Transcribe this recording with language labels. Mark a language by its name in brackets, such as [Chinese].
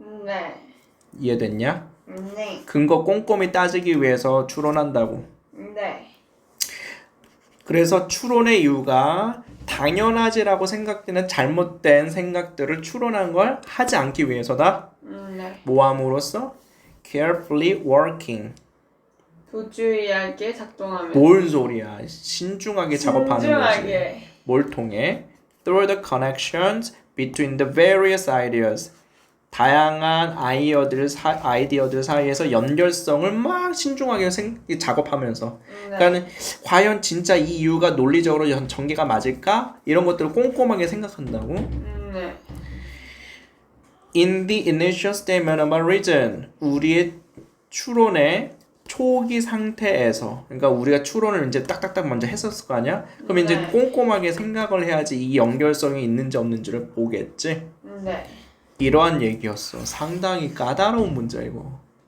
[Korean] 네. 이해됐냐? 네. 근거 꼼꼼히 따지기 위해서 추론한다고. 네. 그래서 추론의 이유가 당연하지라고 생각되는 잘못된 생각들을 추론한 걸 하지 않기 위해서다. 네. 모함으로써 [English] carefully working. [Korean] 도주의하게 작동하면. 뭔 소리야? 신중하게 작업하는 거지. 신중하게. 뭘 통해? [English] Through the connections between the various ideas. [Korean] 다양한 아이디어들 사이에서 연결성을 막 신중하게 작업하면서. 네. 그러니까 과연 진짜 이 이유가 논리적으로 전개가 맞을까? 이런 것들을 꼼꼼하게 생각한다고. 네. [English] In the initial statement of a reason, [Korean] 우리의 추론의 초기 상태에서 그러니까 우리가 추론을 이제 딱딱딱 먼저 했었을 거 아니야? 그럼 이제 네. 꼼꼼하게 생각을 해야지 이 연결성이 있는지 없는지를 보겠지. 네. 이러한 얘기였어. 상당히 까다로운 문제이고.